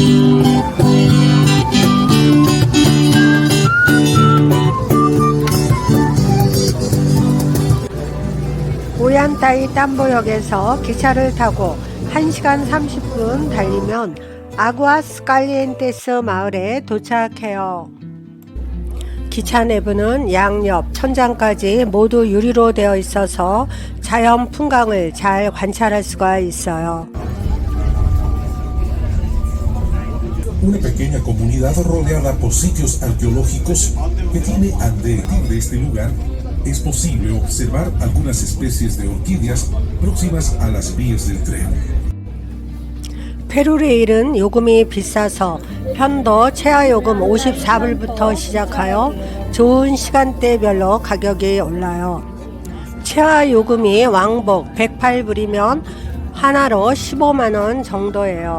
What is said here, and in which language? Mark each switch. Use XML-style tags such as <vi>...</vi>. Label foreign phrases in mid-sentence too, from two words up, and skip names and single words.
<ko>오얀따이 탐보역에서 기차를 타고 1시간 30분 달리면 아구아스 칼리엔테스 마을에 도착해요. 기차 내부는 양옆 천장까지 모두 유리로 되어 있어서 자연 풍광을 잘 관찰할 수가 있어요.</ko> <es>Una pequeña comunidad rodeada por sitios arqueológicos que tiene alrededor de este lugar, es posible observar algunas especies de orquídeas próximas a las vías del tren.</es> <ko>페루레일은 요금이 비싸서 편도 최하 요금 54불부터 시작하여 좋은 시간대별로 가격이 올라요. 최하 요금이 왕복 108불이면 하나로 15만원 정도예요.</ko>